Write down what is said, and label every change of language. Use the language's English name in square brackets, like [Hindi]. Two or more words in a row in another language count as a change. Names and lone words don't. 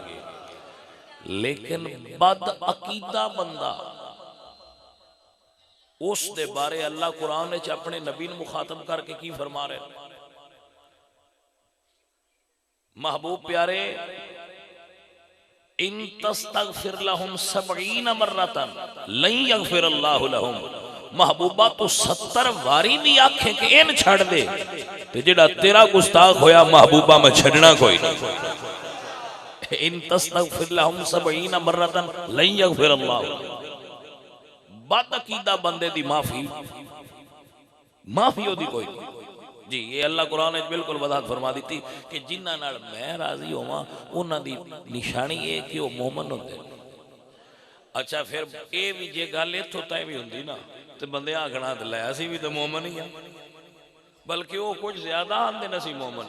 [Punjabi] لیکن بد عقیدہ بندہ، اس دے بارے اللہ قرآن نے اپنے نبی نے مخاطب کرکے کی فرما رہے، محبوب پیارے, [Arabic] إن تستغفر لهم 70 مرة لن يغفر الله لهم. [Punjabi] محبوبا تو 70 واری بھی آکھے کہ ان چھڈ دے تے جیہڑا تیرا گستاخ ہویا محبوبا میں چھڈنا کوئی نہیں. [Arabic] إن تستغفر لهم 70 مرة لن يغفر الله. [Punjabi] بد عقیدہ بندے دی معافی، معافی اوہدی کوئی نہیں جی. یہ اللہ قرآن نے بالکل وضاحت فرما دی کہ جنہاں نال میں راضی ہوواں انہاں دی نشانی ہے کہ وہ مومن ہوندے. اچھا فیر یہ بھی جے گل ایتھوں تک بھی ہندی نہ تو بندے آکھنا تے لے اسیں بھی تو مومن ہی آں، بلکہ وہ کچھ زیادہ آندے نہ اسیں مومن.